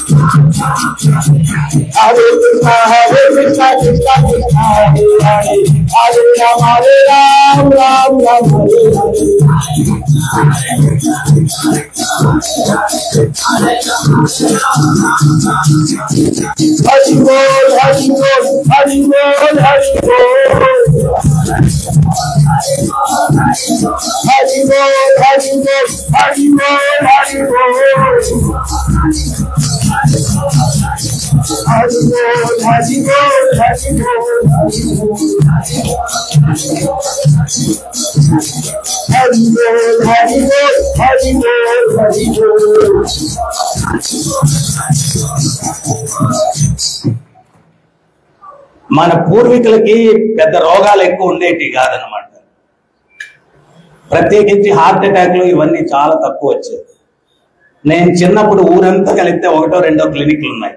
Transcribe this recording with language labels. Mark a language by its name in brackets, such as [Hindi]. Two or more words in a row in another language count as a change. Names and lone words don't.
[Sanskrit] हरे कृष्ण कृष्ण कृष्ण हरे हरे, हरे राम हरे राम राम राम हरे हरे. [Bangla] হরি বোল হরি বোল হরি বোল হরি বোল. হরি বোল হরি বোল হরি বোল হরি বোল. হরি বোল হরি বোল হরি বোল হরি বোল. হরি বোল হরি বোল হরি বোল হরি বোল. [Telugu] మన పూర్వీకులకి పెద్ద రోగాలు ఎక్కువ ఉండేవి కాదనమాట. ప్రత్యేకించి [English] heart attacks [Telugu] ఇవన్నీ చాలా తక్కువ వచ్చేది. నేను చిన్నప్పుడు ఊరంతా కలిపితే 1-2 క్లినిక్లు ఉన్నాయి.